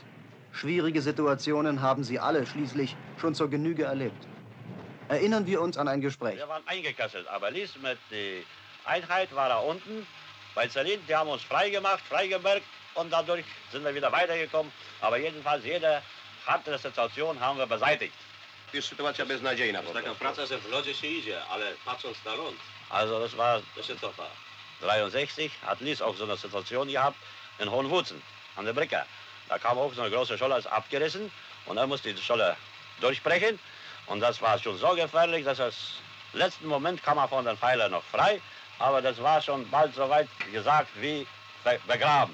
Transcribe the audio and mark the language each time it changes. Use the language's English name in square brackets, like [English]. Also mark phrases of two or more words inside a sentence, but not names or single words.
[German] Schwierige Situationen haben sie alle schließlich schon zur Genüge erlebt. Erinnern wir uns an ein Gespräch. Wir waren eingekesselt, aber Lies mit der Einheit war da unten bei Zerlin. Die haben uns freigemerkt und dadurch sind wir wieder weitergekommen. Aber jedenfalls jede harte Situation haben wir beseitigt. [Polish] Jest sytuacja beznadziejna. Taka praca, że w lodzie się idzie, ale patrząc na ląd, [German] Also das war [Polish] to się cofa. [German] 63, hat Lies auch so eine Situation gehabt in Hohenwutzen an der Brücke. Da kam auch so eine große Scholle, ist abgerissen und er musste die Scholle durchbrechen. Und das war schon so gefährlich, dass im letzten Moment kam er von den Pfeilern noch frei. Aber das war schon bald so weit gesagt wie begraben.